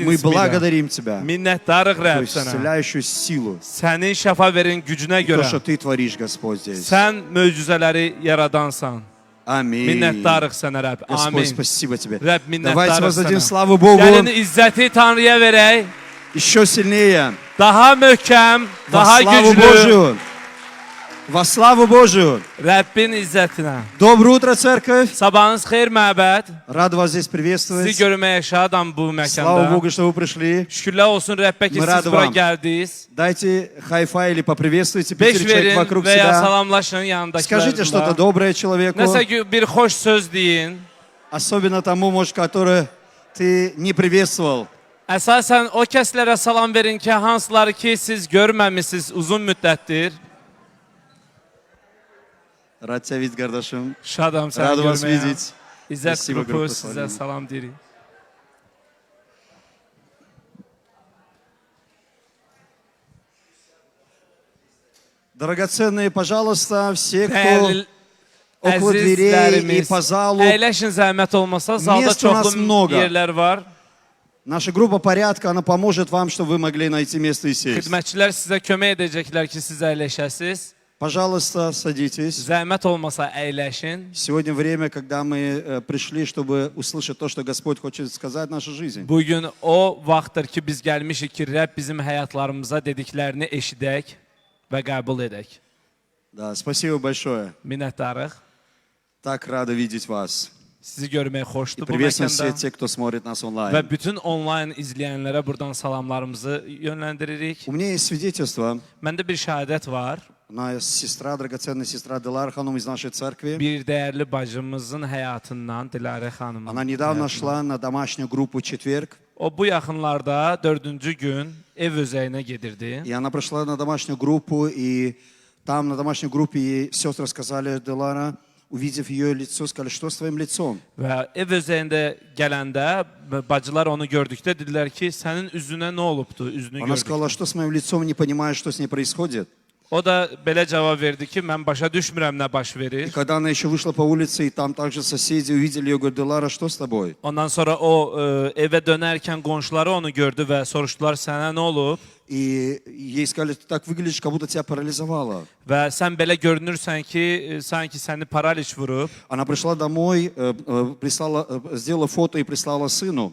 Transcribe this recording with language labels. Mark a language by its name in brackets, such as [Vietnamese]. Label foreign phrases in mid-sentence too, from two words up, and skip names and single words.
[Russian] Мы [Azerbaijani] ismi ilə. [Russian] благодарим Тебя, [Azerbaijani] Minnətdarıq, [Russian] Твою [Azerbaijani] Rəbb, sənə. [Russian] исцеляющую силу, [Azerbaijani] Sənin şəfa verin gücünə [Russian] то, [Azerbaijani] görə [Russian] что Ты tворишь, Господь, здесь. [Azerbaijani] sən möcüzələri yaradansan. [Russian] Аминь. [Azerbaijani] Minnətdarıq sənə, Rəbb. [Russian] Господь, [Azerbaijani] Amin. [Russian] спасибо Тебе. [Azerbaijani] Rəbb, [Russian] Давайте [Azerbaijani] minnətdarıq [Russian] воздадим [Azerbaijani] sənə. [Russian] славу Богу [Azerbaijani] Gəlin izzəti Tanrıya verək. [Russian] еще сильнее. [Azerbaijani] Daha möhkəm, [Russian] Во [Azerbaijani] daha [Russian] славу [Azerbaijani] güclü. [Russian] Божию. Во славу Божию. [Azerbaijani] Rəbbin izzətinə. [Russian] Доброе утро, церковь. [Azerbaijani] Sabahınız xeyir, məbəd. [Russian] Рад вас здесь [Azerbaijani] Sizi [Russian] приветствовать. [Azerbaijani] görməyə şadam bu [Russian] Слава [Azerbaijani] məkanda. [Russian] Богу, что вы пришли. [Azerbaijani] Şükürlər olsun Rəbbə ki, [Russian] Мы [Azerbaijani] siz [Russian] rады [Azerbaijani] bura [Russian] вам. [Azerbaijani] gəldiniz. [Russian] Дайте хай-фай или поприветствуйте 5 5 человек [Azerbaijani] verin [Russian] вокруг [Azerbaijani] və ya [Russian] себя. [Azerbaijani] salamlaşın [Russian] Скажите что-то [Azerbaijani] yanındakilərlə. [Russian] доброе человеку, [Azerbaijani] Nəsə bir xoş söz deyin. [Russian] особенно тому, может, который ты не приветствовал. [Azerbaijani] Əsasən o kəslərə salam verin ki, hansıları ki siz görməmisiniz uzun müddətdir. [Russian] Рад тебя видеть, Гардашим. [Azerbaijani] Şadam səni [Russian] Рад вас [Azerbaijani] görməyə. [Russian] видеть. [Azerbaijani] İzzət [Russian] Спасибо, [Azerbaijani] qrupu qrupu, sizə salam. salam deyirik. [Russian] Драгоценные, пожалуйста, все, кто [Azerbaijani] Dəyərli [Russian] около дверей и [Azerbaijani] əzizlərimiz, [Russian] по залу. [Azerbaijani] əyləşin zəhmət olmasa, zalda [Russian] Мест у нас [Azerbaijani] çoxlu [Russian] много. [Azerbaijani] yerlər var. [Russian] Наша группа порядка, она поможет вам, чтобы вы могли найти место и сесть. [Azerbaijani] Xidmətçilər sizə kömək edəcəklər ki, siz əyləşəsiz. [Russian] Пожалуйста, садитесь. [Azerbaijani] Zəhmət olmasa əyləşin. [Russian] Сегодня время, когда мы пришли, чтобы услышать то, что Господь хочет сказать в нашу жизнь. [Azerbaijani] Bugün o vaxtdır ki, biz gəlmişik ki, Rəbb bizim həyatlarımıza dediklərini eşidək və qəbul edək. [Russian] Да, спасибо большое. [Azerbaijani] Minnətdarıq. [Russian] Так рада видеть вас. [Azerbaijani] Sizi görmək [Russian] И [Azerbaijani] xoşdur bu [Russian] приветствуем все [Azerbaijani] məkanda. [Russian] те, кто смотрит нас [Azerbaijani] Və [Russian] онлайн. [Azerbaijani] bütün onlayn izləyənlərə buradan salamlarımızı yönləndiririk. [Russian] У меня есть свидетельство. [Azerbaijani] Məndə bir şəhadət var. [Russian] Моя сестра, драгоценная сестра Делар Ханум из нашей церкви. [Azerbaijani] Bir dəyərli bacımızın həyatından Dilarə xanımın. [Russian] Она недавно [Azerbaijani] həyatından. [Russian] шла на домашнюю группу «Четверг». [Azerbaijani] O bu yaxınlarda 4-cü gün ev özəyinə gedirdi. [Russian] И она пришла на домашнюю группу, и там на домашней группе ей сестры сказали, Делара, увидев ее лицо, сказали, что с твоим лицом? [Azerbaijani] Və ev özəyində gələndə bacılar onu gördükdə dedilər ki, sənin üzünə nə olubdu? Üzünü [Russian] Она сказала, [Azerbaijani] gördük. [Russian] что с моим лицом, не понимая, что с ней происходит. [Azerbaijani] O da belə cavab verdi ki, mən başa düşmürəm nə baş [Russian] И [Azerbaijani] verir. [Russian] когда она еще вышла по улице, и там также соседи увидели ее, говорят, Делара, что с тобой? [Azerbaijani] Ondan sonra o evə dönərkən qonşuları onu gördü və soruşdular, sənə nə olub? [Russian] И ей сказали, ты так выглядишь, как будто тебя парализовало. [Azerbaijani] Və sən belə görünürsən ki, sanki səni paraliç vurub. [Russian] Она пришла домой, сделала фото и прислала сыну.